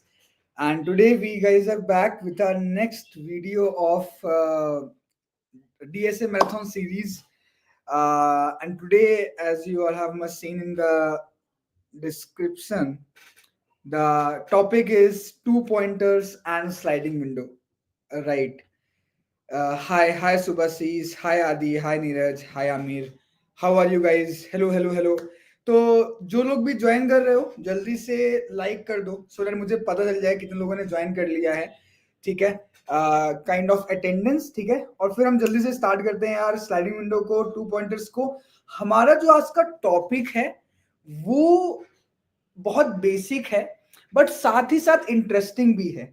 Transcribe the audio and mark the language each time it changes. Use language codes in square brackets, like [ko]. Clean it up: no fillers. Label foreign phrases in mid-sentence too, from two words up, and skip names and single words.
[en] And today we guys are back with our next video of DSA Marathon series. And today, as you all have must seen in the description, the topic is 2 pointers and sliding window. Right. Hi Subhasis, hi Adi, hi Neeraj, hi Amir. How are you guys? Hello. [hi] तो जो लोग भी ज्वाइन कर रहे हो जल्दी से लाइक कर दो [en] so that [hi] मुझे पता चल जाए कितने लोगों ने ज्वाइन कर लिया है. ठीक है, [en] kind of attendance. [hi] ठीक है, और फिर हम जल्दी से स्टार्ट करते हैं यार [en] sliding window [hi] को, 2 पॉइंटर्स को. हमारा जो आज का टॉपिक है वो बहुत बेसिक है बट साथ ही साथ इंटरेस्टिंग भी है.